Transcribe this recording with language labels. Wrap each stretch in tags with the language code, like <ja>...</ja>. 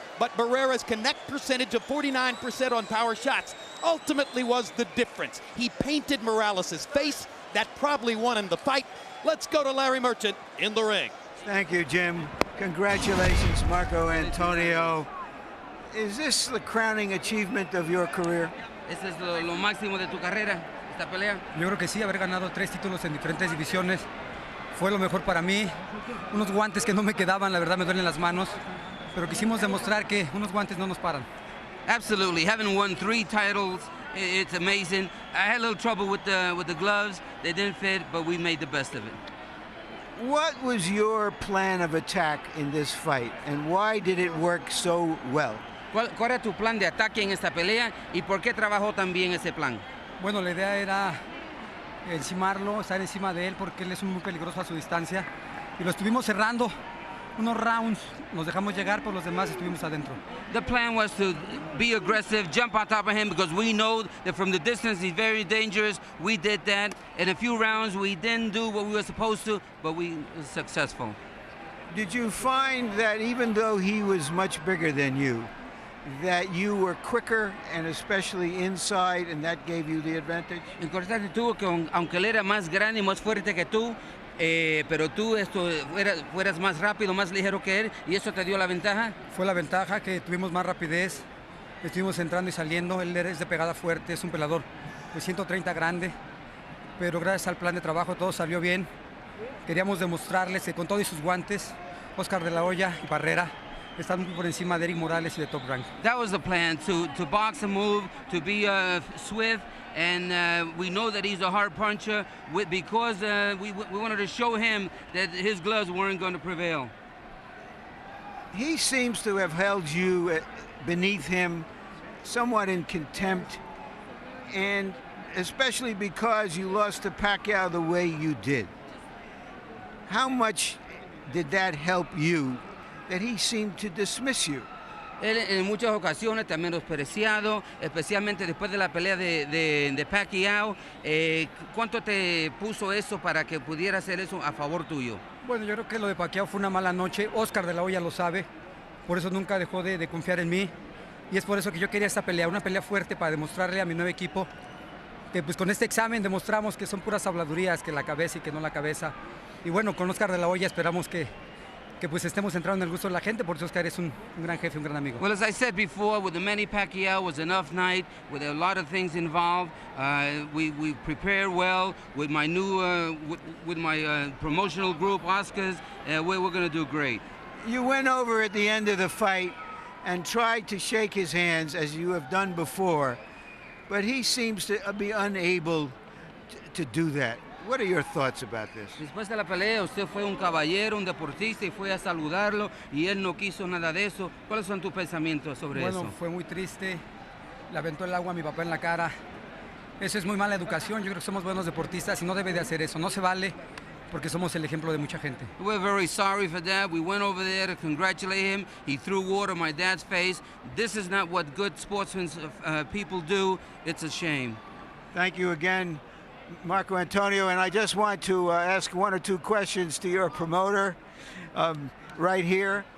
<en>But Barrera's connect percentage of 49% on power shots ultimately was the difference. He painted Morales's face. That probably won him the fight. Let's go to Larry Merchant in the ring. Thank you, Jim. Congratulations, Marco Antonio. Is this the crowning achievement of your career?</en> <es>¿Este es lo máximo de tu carrera, esta pelea? Yo creo que sí, haber ganado 3 títulos en diferentes divisiones fue lo mejor para mí. Unos guantes que no me quedaban, la verdad me duelen las manos, pero quisimos demostrar que unos guantes no nos paran.</es> <en>Absolutely, having won 3 titles, it's amazing. I had a little trouble with the gloves. They didn't fit, but we made the best of it. What was your plan of attack in this fight, and why did it work so well?</en> <es>¿Cuál era tu plan de ataque en esta pelea y por qué trabajó tan bien ese plan? Bueno, la idea era encimarlo, estar encima de él porque él es muy peligroso a su distancia y lo estuvimos cerrando. Unos rounds nos dejamos llegar, por los demás estuvimos adentro.</es> <en>The plan was to be aggressive, jump on top of him because we know that from the distance he's very dangerous. We did that. In a few rounds we didn't do what we were supposed to, but we were successful. Did you find that even though he was much bigger than you, that you were quicker and especially inside, and that gave you the advantage?</en> <es>Encontraste tú que aunque él era más grande y más fuerte que tú, pero tú fueras más rápido, más ligero que él, y eso te dio la ventaja. Fue la ventaja que tuvimos más rapidez, estuvimos entrando y saliendo. Él es de pegada fuerte, es un pelador de 130 grande, pero gracias al plan de trabajo todo salió bien. Queríamos demostrarles que con todos sus guantes, Oscar de la Hoya y Barrera están muy por encima de Eric Morales y de Top Rank.</es> <en>That was the plan, to box and move, to be swift. And we know that he's a hard puncher because we wanted to show him that his gloves weren't going to prevail. He seems to have held you beneath him somewhat in contempt, and especially because you lost to Pacquiao the way you did. How much did that help you, that he seemed to dismiss you?</en> <es>Él en muchas ocasiones te ha menospreciado, especialmente después de la pelea de Pacquiao. ¿Cuánto te puso eso para que pudiera hacer eso a favor tuyo? Bueno, yo creo que lo de Pacquiao fue una mala noche. Oscar de la Hoya lo sabe, por eso nunca dejó de confiar en mí. Y es por eso que yo quería esta pelea, una pelea fuerte para demostrarle a mi nuevo equipo que pues con este examen demostramos que son puras habladurías, que la cabeza y que no la cabeza. Y bueno, con Oscar de la Hoya esperamos que pues estemos entrando en el gusto de la gente, por eso Oscar es un gran jefe, un gran amigo.</es> <en>Well, as I said before, with the Manny Pacquiao was an off night, with a lot of things involved. We prepared well with my new, with my promotional group, Oscars. We're going to do great. You went over at the end of the fight and tried to shake his hands as you have done before, but he seems to be unable to do that. What are your thoughts about this?</en> <es>Después de la pelea, usted fue un caballero, un deportista y fue a saludarlo y él no quiso nada de eso. ¿Cuáles son tus pensamientos sobre eso? Bueno, fue muy triste. Le aventó el agua a mi papá en la cara. Eso es muy mala educación. Yo creo que somos buenos deportistas y no debe de hacer eso. No se vale porque somos el ejemplo de mucha gente.</es> <en>We're very sorry for that. We went over there to congratulate him. He threw water on my dad's face. This is not what good sportsmen people do. It's a shame. Thank you again, Marco Antonio, and I just want to ask 1 or 2 questions to your promoter right here.</en>